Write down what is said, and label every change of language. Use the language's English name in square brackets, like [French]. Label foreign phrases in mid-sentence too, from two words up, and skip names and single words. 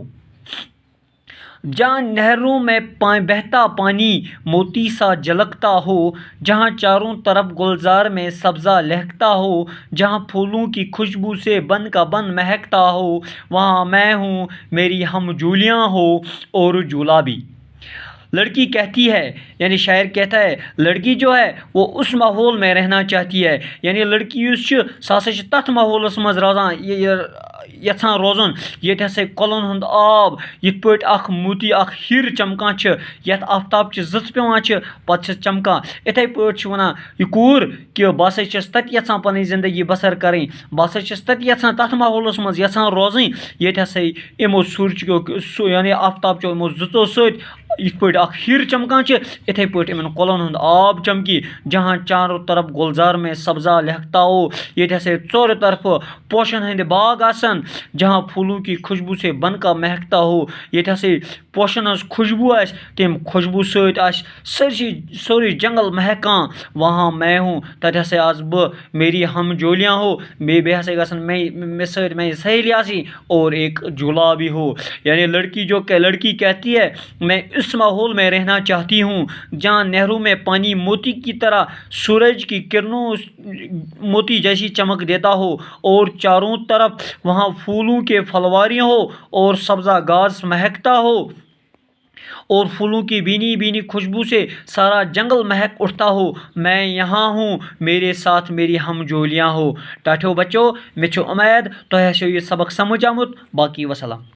[Urdu] جہاں نہروں میں بہتا پانی موتی سا جھلکتا ہو جہاں چاروں طرف گلزار میں سبزہ لہکتا ہو جہاں پھولوں کی خوشبو سے بن کا بن مہکتا ہو وہاں میں ہوں میری ہم جولیاں ہو اور جولا بھی۔ لڑکی کہتی ہے یعنی شاعر کہتا ہے لڑکی جو ہے وہ اس ماحول میں رہنا چاہتی ہے یعنی لڑکی [Kashmiri] یُس چھِ سۄ ہسا چھِ تَتھ ماحولَس منٛز یژھان روزُن ییٚتہِ ہسا کۄلَن ہُنٛد آب یِتھ پٲٹھۍ اکھ موتی اکھ ہِر چمکان چھِ یَتھ آفتابچہِ زٕژ پیٚوان چھِ پَتہٕ چھَس چمکان یِتھَے پٲٹھۍ چھِ وَنان یہِ کوٗر کہِ بہٕ ہسا چھَس تَتہِ یژھان پَنٕنۍ زندگی بسر کَرٕنۍ بہٕ ہسا چھَس تَتہِ یژھان تَتھ ماحولَس منٛز یژھان روزٕنۍ ییٚتہِ ہسا یِمو سوٗرجُکیو یعنی آفتابچو یِمو زٕژو سۭتۍ یِتھ پٲٹھۍ اکھ ہِر چمکان چھِ یِتھَے پٲٹھۍ یِمن کۄلَن ہُنٛد آب چمکی [Urdu] جہاں چاروں طرف گلزار میں سبزہ لہکتا ہو [Kashmiri] ییٚتہِ ہسا ژورِ طرفہٕ پوشن ہٕنٛدۍ باغ آسن [Urdu] جہاں پھولوں کی خوشبو سے بن کا مہکتا ہو [Kashmiri] ییٚتہِ ہسا پوشن ہٕنٛز خوشبو آسہِ تَمہِ خوشبو سۭتۍ آسہِ سورُے جنگل مہکان [Urdu] وہاں میں ہوں [Kashmiri] تَتہِ ہسا آسہٕ بہٕ [Urdu] میری ہم جولیاں ہو [Kashmiri] بیٚیہِ ہسا گژھن مےٚ سۭتۍ میٛانہِ سہیلی آسٕنۍ [Urdu] اور ایک جھولا بھی ہو یعنی لڑکی کہتی ہے میں اس ماحول میں رہنا چاہتی ہوں جہاں نہروں میں پانی موتی کی طرح سورج کی کرنوں موتی جیسی چمک دیتا ہو اور چاروں طرف وہاں پھولوں کے پھلواریاں ہو اور سبزہ گھاس مہکتا ہو اور پھولوں کی بینی بینی خوشبو سے سارا جنگل مہک اٹھتا ہو میں یہاں ہوں میرے ساتھ میری ہم جولیاں ہو [Kashmiri] ٹاٹھو بچو مےٚ چھُ اُمید تۄہہِ آسیو یہِ سبق سمجھ آمُت باقی وسلام